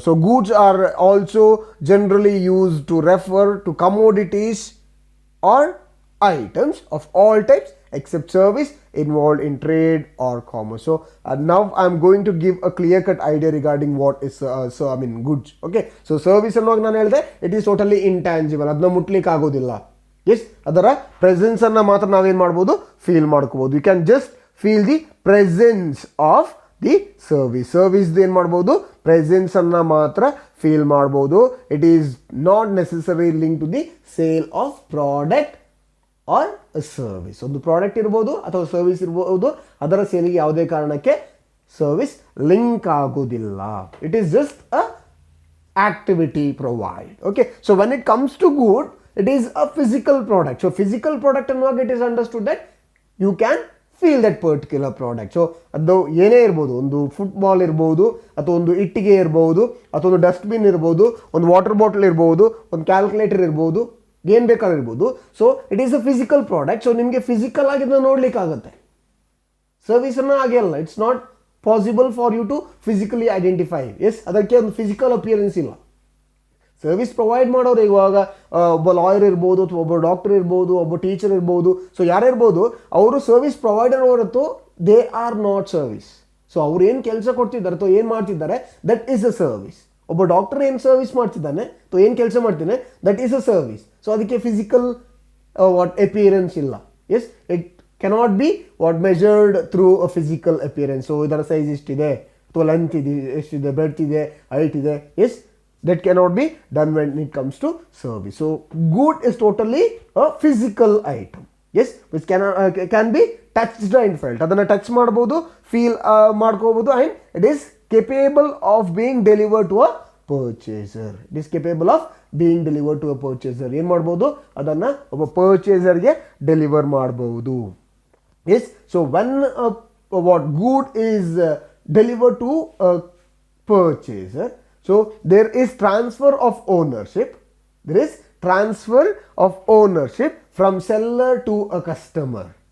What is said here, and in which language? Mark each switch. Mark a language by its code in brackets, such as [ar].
[en] So goods are also generally used to refer to commodities or items of all types except service involved in trade or commerce. So now I'm going to give a clear cut idea regarding what is goods. Okay, so service [kn] ಅನ್ನುವಾಗ ನಾನು ಹೇಳಿದೆ [en] it is totally intangible, [kn] ಅದನ್ನ ಮುಟ್ಲಿಕ್ಕೆ ಆಗೋದಿಲ್ಲ. S, ಅದರ presence ಅನ್ನ ಮಾತ್ರ ನಾವೇನು ಮಾಡ್ಬೋದು, ಫೀಲ್ ಮಾಡ್ಕೋಬಹುದು. [en] you can just feel the presence of the service [kn] ಏನು ಮಾಡ್ಬೋದು, ಪ್ರೆಸೆನ್ಸ್ ಅನ್ನ ಮಾತ್ರ ಫೀಲ್ ಮಾಡ್ಬೋದು. [en] It is not necessary link to the sale of product or service. [kn] ಒಂದು ಪ್ರಾಡಕ್ಟ್ ಇರ್ಬೋದು ಅಥವಾ ಸರ್ವಿಸ್ ಇರ್ಬೋದು, ಅದರ ಸೇಲಿಗೆ ಯಾವುದೇ ಕಾರಣಕ್ಕೆ ಸರ್ವಿಸ್ ಲಿಂಕ್ ಆಗೋದಿಲ್ಲ. [en] It is just a activity provide. Okay, so when it comes to good, it is a physical product. So physical product [kn] ಅನ್ನುವಾಗ [en] it is understood that you can feel that particular product. [kn] So ಅದು ಏನೇ ಇರ್ಬೋದು, ಒಂದು football ಇರ್ಬೋದು, ಅಥವಾ ಒಂದು ಇಟ್ಟಿಗೆ ಇರ್ಬೋದು, ಅಥವಾ ಒಂದು ಡಸ್ಟ್ಬಿನ್ ಇರ್ಬೋದು, ಒಂದು ವಾಟರ್ ಬಾಟಲ್ ಇರ್ಬೋದು, ಒಂದು ಕ್ಯಾಲ್ಕುಲೇಟರ್ ಇರ್ಬೋದು, ಏನು ಬೇಕಾದ್ರೂ ಇರ್ಬೋದು. [en] So it is a physical product. So [kn] ನಿಮಗೆ ಫಿಸಿಕಲ್ ಆಗಿ ಇದನ್ನ ನೋಡ್ಲಿಕ್ಕಾಗತ್ತೆ. ಸರ್ವಿಸನ್ನು ಹಾಗೆ ಅಲ್ಲ, [en] It's not possible for you to physically identify. [kn] S, ಅದಕ್ಕೆ ಒಂದು ಫಿಸಿಕಲ್ ಅಪಿಯರೆನ್ಸ್ ಇಲ್ಲ. ಸರ್ವಿಸ್ ಪ್ರೊವೈಡ್ ಮಾಡೋರು ಇವಾಗ ಒಬ್ಬ ಲಾಯರ್ ಇರ್ಬೋದು, ಅಥವಾ ಒಬ್ಬ ಡಾಕ್ಟರ್ ಇರ್ಬೋದು, ಒಬ್ಬ ಟೀಚರ್ ಇರ್ಬೋದು, ಸೊ ಯಾರಿರ್ಬೋದು, ಅವರು ಸರ್ವಿಸ್ ಪ್ರೊವೈಡರ್ ಹೊರತು [en] They are not service. [kn] So ಅವ್ರು ಏನು ಕೆಲಸ ಕೊಡ್ತಿದ್ದಾರೆ ಅಥವಾ ಏನು ಮಾಡ್ತಿದ್ದಾರೆ, [en] That is a service. [kn] ಒಬ್ಬ ಡಾಕ್ಟರ್ ಏನು ಸರ್ವಿಸ್ ಮಾಡ್ತಿದ್ದಾನೆ ಅಥವಾ ಏನು ಕೆಲಸ ಮಾಡ್ತಾನೆ, [en] That is a service. So [kn] ಅದಕ್ಕೆ ಫಿಸಿಕಲ್ ವಾಟ್ ಅಪಿಯರೆನ್ಸ್ ಇಲ್ಲ. [en] Yes, it cannot be what measured through a physical appearance. [kn] So ಇದರ ಸೈಜ್ ಇಷ್ಟಿದೆ, ಅಥವಾ ಲೆಂತ್ ಇದೆ ಎಷ್ಟಿದೆ, ಬ್ರೆಡ್ತ್ ಇದೆ, ಹೈಟ್ ಇದೆ. [en] Yes, that cannot be done when it comes to service. So good is totally a physical item. Yes, which can be touched and felt. [kn] ಅದನ್ನ touch ಮಾಡಬಹುದು, feel ಮಾಡ್ಕೋಬಹುದು, [en] and it is capable of being delivered to a purchaser. It is capable of being delivered to a purchaser. [kn] ಏನು ಮಾಡಬಹುದು, ಅದನ್ನ ಒಬ್ಬ ಪರ್ಚೇಸರ್ಗೆ deliver ಮಾಡಬಹುದು. [en] Yes, so when what good is delivered to a purchaser, so there is transfer of ownership. There is transfer of ownership from seller to a customer.